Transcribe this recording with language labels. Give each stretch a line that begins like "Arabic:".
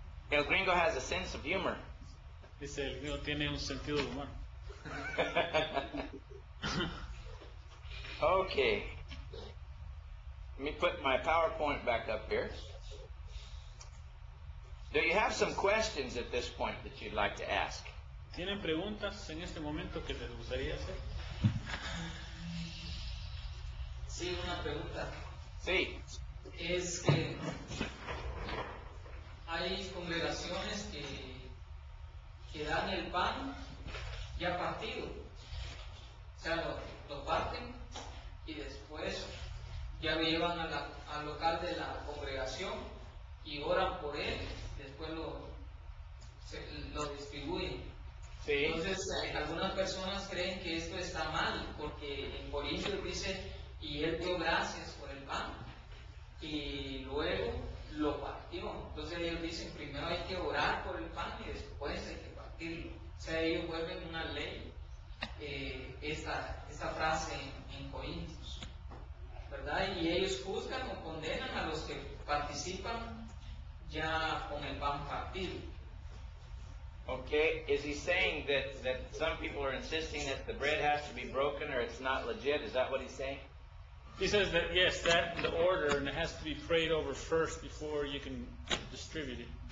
Spanish: El gringo
English: has a sense of humor.
Spanish: Dice, el mío tiene un sentido de humor.
English: Okay. Let me put my PowerPoint back up here. Do you have some questions at this point that you'd like to ask?
Spanish: ¿Tienen preguntas en este momento que les gustaría hacer? Sí, una pregunta. Sí. Es que hay congregaciones que dan el pan ya partido. O sea, lo parten y después ya lo llevan al local de la congregación y oran por él, después lo distribuyen. Sí. Entonces, algunas personas creen que esto está mal, porque en Corintios dice, y él dio gracias por el pan, y luego lo partió. Entonces ellos dicen, primero hay que orar por el pan y después hay que partirlo. O sea, ellos vuelven una ley esta frase en Corintios, ¿verdad? Y ellos juzgan o condenan a los que participan ya con el pan partido.
English: Okay. Is he saying that some people are insisting that the bread has to be broken or it's not legit? Is that what he's saying? He says that, yes, that the order, and it has to be prayed over first before you can distribute it.